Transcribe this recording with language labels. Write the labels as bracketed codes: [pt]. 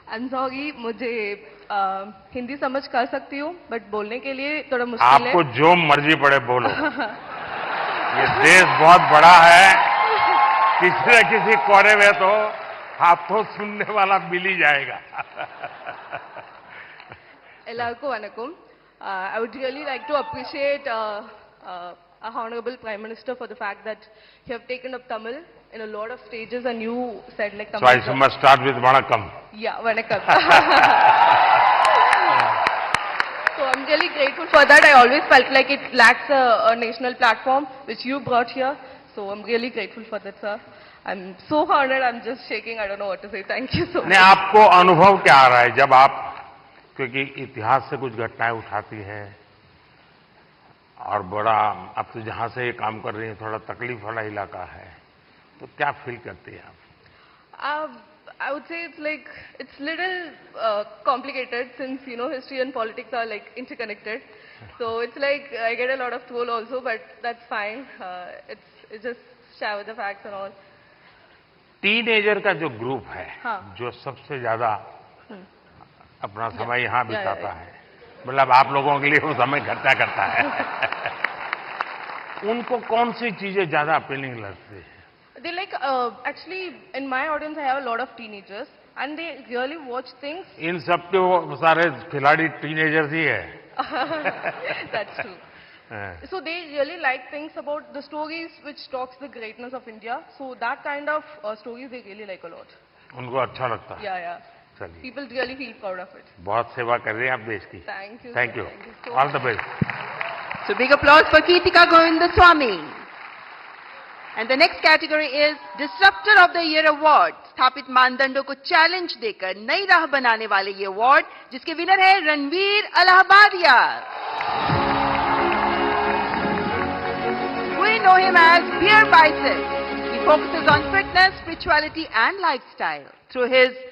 [hi] Sorry, मुझे हिंदी समझ कर सकती हूँ बट बोलने के लिए थोड़ा मुश्किल है। आपको जो मर्जी पड़े बोलो। ये देश बहुत बड़ा है, किसी न किसी कोने में तो आपको सुनने वाला मिल ही जाएगा। [ta] Ellarku vanakkam. [en] I would really like to appreciate our Honorable Prime Minister for the fact that you have taken up Tamil in a lot of stages and you said like Tamil. So I must start with Vanakkam. Yeah, Vanakkam. So I'm really grateful for that. I always felt like it lacks a national platform which you brought here. So I'm really grateful for that, sir. I'm so honored. I'm just shaking. I don't know what to say. Thank you so much. [hi] नहीं, आपको अनुभव क्या आ रहा है जब आप, क्योंकि इतिहास से कुछ घटनाएं उठाती हैं और बड़ा, अब तो जहां से ये काम कर रही हैं थोड़ा तकलीफ वाला इलाका है, तो क्या फील करती हैं आप? [en] I would say it's little complicated since history and politics are like interconnected. So it's like I get a lot of troll also, but that's fine. It's just share with the facts and all. [hi] Teenager का जो group है, हाँ. जो सबसे ज्यादा अपना समय यहाँ बिताता है, मतलब आप लोगों के लिए वो समय खर्चा करता है, उनको कौन सी चीजें ज्यादा अपीलिंग लगती है? [en] They like actually in my audience I have a lot of teenagers and they really watch things. [hi] इन सब के वो सारे खिलाड़ी टीनेजर्स ही है। [en] That's true. So they really like things about the stories which talks the greatness of India. So that kind of stories they really like a lot. [hi] उनको अच्छा लगता है। [en] Yeah. [hi] चलिए, [en] People really feel proud of it. [hi] बहुत सेवा कर रहे हैं आप देश की। [en] Thank you. Thank you. So All the best. So big applause for Keetika Govindasamy. And the next category is Disruptor of the Year Award. [hi] स्थापित मानदंडों को चैलेंज देकर नई राह बनाने वाले ये अवार्ड, जिसके विनर है Ranveer Allahbadia. [en] We know him as Beer Bicep. He focuses on fitness, spirituality and lifestyle. Through his